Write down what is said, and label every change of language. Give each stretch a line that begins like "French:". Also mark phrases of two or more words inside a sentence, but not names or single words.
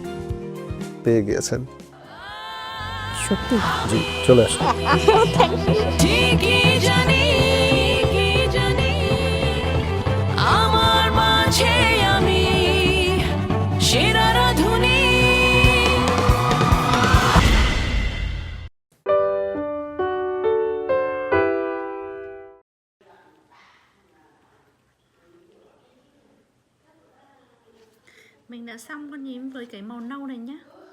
Bangla: পেয়ে গিয়েছেন সত্যি? জি, চলে আসুন। ঠিকই জানি, কি জানি আমার মাঝে আমি সেরা রাঁধুনি।
Vietnamese: Mình đã xong con nhím với cái màu nâu này nhé.